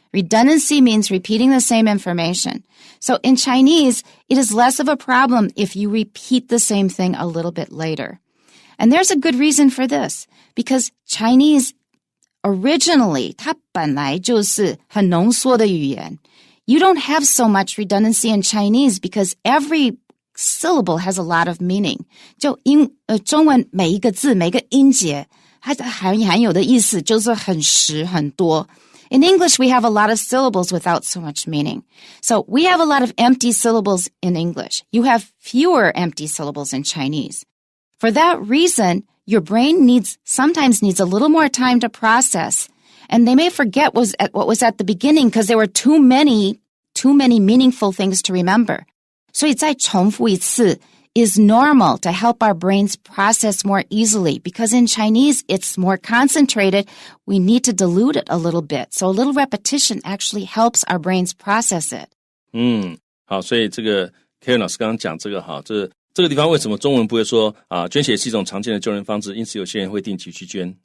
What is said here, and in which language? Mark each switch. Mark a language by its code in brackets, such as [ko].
[en] Redundancy means repeating the same information. So in Chinese, it is less of a problem if you repeat the same thing a little bit later.And there's a good reason for this, because Chinese originally, [zh] 它本来就是很浓缩的语言. [en] You don't have so much redundancy in Chinese because every syllable has a lot of meaning. [zh] 就中文每一个字每个音节它含有的意思就是很实很多. [en] In English, we have a lot of syllables without so much meaning. So we have a lot of empty syllables in English. You have fewer empty syllables in Chinese.For that reason, your brain sometimes needs a little more time to process, and they may forget what was at the beginning because there were too many meaningful things to remember. [zh] 所以再重复一次 [en] is normal to help our brains process more easily because in Chinese it's more concentrated. We need to dilute it a little bit. So a little repetition actually helps our brains process it. [zh] 好，所以这个 Karen 老师刚刚讲这个哈，这个地方为什么中文不会说捐血是一种常见的救人方式，因此有些人会定期去捐。